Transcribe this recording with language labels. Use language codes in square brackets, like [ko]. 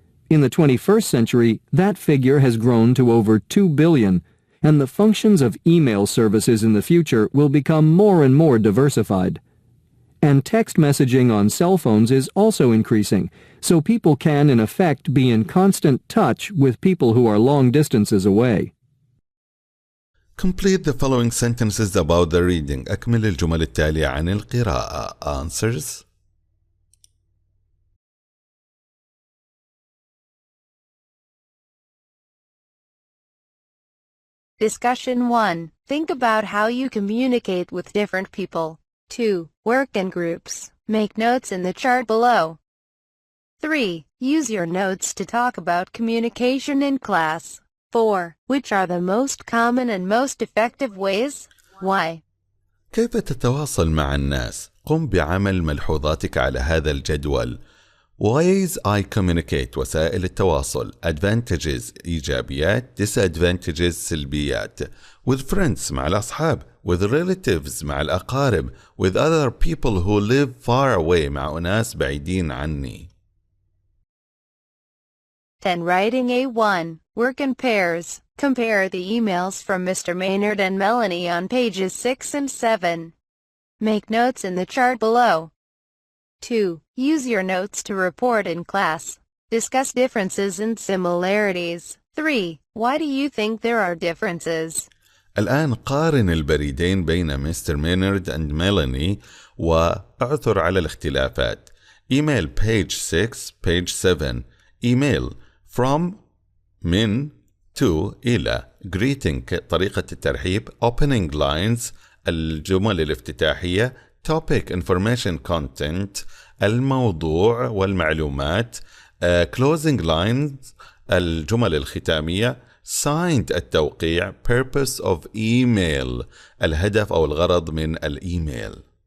[en] In the 21st century, that figure has grown to over 2 billion, and the functions of email services in the future will become more and more diversified. And text messaging on cell phones is also increasing, so people can, in effect, be in constant touch with people who are long distances away. Complete the following sentences about the reading. [ar] أكمل الجمل التالية عن القراءة. [en] Answers. Discussion 1. Think about how you communicate with different people. 2. Work in groups. Make notes in the chart below. 3. Use your notes to talk about communication in class. 4. Which are the most common and most effective ways? Why? [ar] كيف تتواصل مع الناس؟ قم بعمل ملحوظاتك على هذا الجدول. [en] Ways I communicate، [ar] وسائل التواصل. [en] Advantages، إيجابيات. Disadvantages، سلبيات. With friends، [ar] مع الأصحاب. [en] With relatives، [ar] مع الأقارب. [en] With other people who live far away، [ar] مع أناس بعيدين عني. [en] 10. Writing A1. Work in pairs. Compare the emails from Mr. Maynard and Melanie on pages 6 and 7. Make notes in the chart below. 2. Use your notes to report in class. Discuss differences and similarities. 3. Why do you think there are differences? [ar] الآن قارن البريدين بين مستر مينارد and ميلاني واعثر على الاختلافات. [en] Email page 6, page 7. Email from من to إلى. [ar] Greeting طريقة الترحيب. [en] Opening lines [ar] الجمل الافتتاحية. [en] Topic information content [ar] الموضوع والمعلومات. [en] Closing lines [ar] الجمل الختامية. [en] Signed التوقيع. Purpose of email [ar] الهدف أو الغرض من الإيميل.